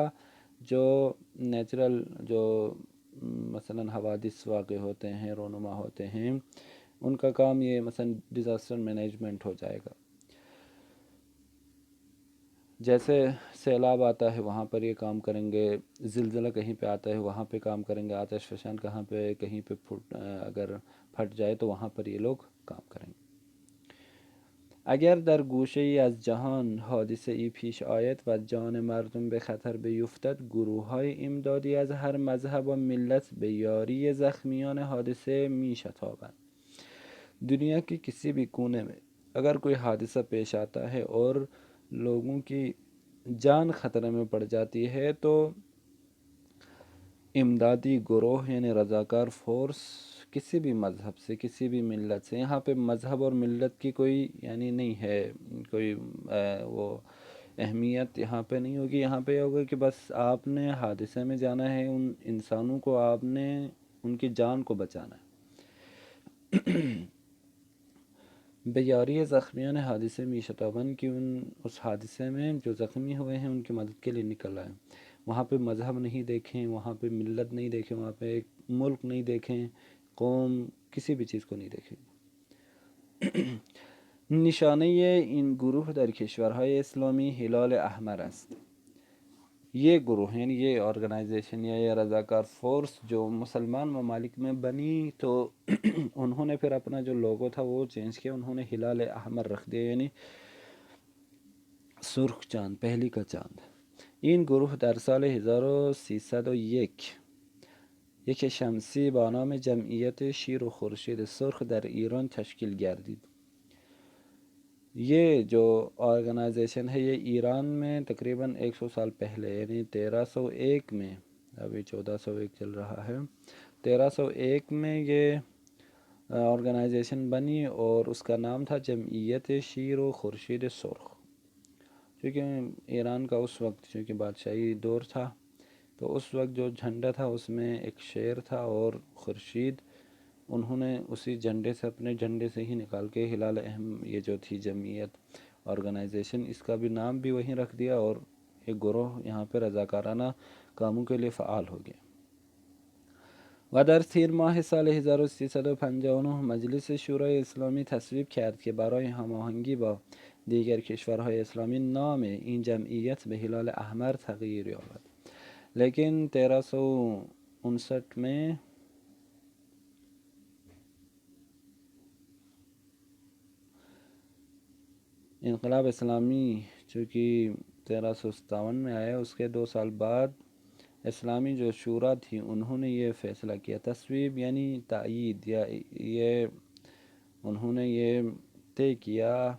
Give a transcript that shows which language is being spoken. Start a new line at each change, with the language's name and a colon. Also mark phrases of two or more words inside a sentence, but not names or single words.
Urdu: جو نیچرل جو مثلا حوادث واقع ہوتے ہیں، رونما ہوتے ہیں، ان کا کام یہ مثلا
English: disaster management
Urdu: ہو جائے گا۔ جیسے سیلاب آتا ہے وہاں پر یہ کام کریں گے، زلزلہ کہیں پہ آتا ہے وہاں پہ کام کریں گے، آتش فشان کہاں پہ کہیں پہ اگر پھٹ جائے تو وہاں پر یہ لوگ کام کریں گے۔
Persian: اگر در گوشه‌ای از جهان حادثه‌ای پیش آید و جان مردم به خطر بیفتد، گروه‌های امدادی از هر مذهب و ملت به یاری زخمیان حادثه می‌شتابند۔
Urdu: دنیا کے کسی بھی کونے میں اگر کوئی حادثہ پیش آتا ہے اور لوگوں کی جان خطرے میں پڑ جاتی ہے تو امدادی گروہ یعنی رضاکار فورس کسی بھی مذہب سے، کسی بھی ملت سے، یہاں پہ مذہب اور ملت کی کوئی یعنی نہیں ہے، کوئی وہ اہمیت یہاں پہ نہیں ہوگی۔ یہاں پہ یہ ہوگا کہ بس آپ نے حادثے میں جانا ہے، ان انسانوں کو آپ نے ان کی جان کو بچانا ہے۔
Persian: بیاری زخمیان
Urdu: حادثے میں شتابن کی اس حادثے میں جو زخمی ہوئے ہیں ان کی مدد کے لیے نکل آئے۔ وہاں پہ مذہب نہیں دیکھیں، وہاں پہ ملت نہیں دیکھیں، وہاں پہ ایک ملک نہیں دیکھیں، قوم، کسی بھی چیز کو نہیں دیکھیں۔
Persian: نشانه این گروه در کشورهای اسلامی هلال احمر است۔
Urdu: یہ گروہ یعنی یہ آرگنائزیشن یا یہ رضاکار فورس جو مسلمان ممالک میں بنی تو انہوں نے پھر اپنا جو لوگو تھا وہ چینج کیا، انہوں نے ہلال احمر رکھ دیا یعنی سرخ چاند، پہلی کا چاند۔
Persian: این گروه در سال 1301 یک شمسی با نام جمعیت شیر و خورشید سرخ در ایران تشکیل گردید۔
Urdu: یہ جو آرگنائزیشن ہے یہ ایران میں تقریباً 100 سال پہلے یعنی 1301 میں، ابھی 1401 چل رہا ہے، 1301 میں یہ آرگنائزیشن بنی اور اس کا نام تھا جمعیت شیر و خورشید سرخ۔ کیونکہ ایران کا اس وقت چونکہ بادشاہی دور تھا تو اس وقت جو جھنڈا تھا اس میں ایک شیر تھا اور خورشید، انہوں نے اسی جھنڈے سے، اپنے جھنڈے سے ہی نکال کے ہلال اہم یہ جو تھی جمعیت آرگنائزیشن، اس کا بھی نام بھی وہیں رکھ دیا اور ایک گروہ یہاں پہ رضاکارانہ کاموں کے لیے فعال ہو گیا۔
Persian: و در تیر ماه سال 1359 مجلس شورای اسلامی تصویب کرد که برای هماهنگی با دیگر کشورهای اسلامی نام این جمعیت به هلال احمر تغییر یابد۔
Urdu: لیکن 1359 میں انقلاب اسلامی چونکہ 1357 میں آیا، اس کے 2 سال بعد اسلامی جو شورا تھی انہوں نے یہ فیصلہ کیا، تصویب یعنی تائید، یا یہ انہوں نے یہ طے کیا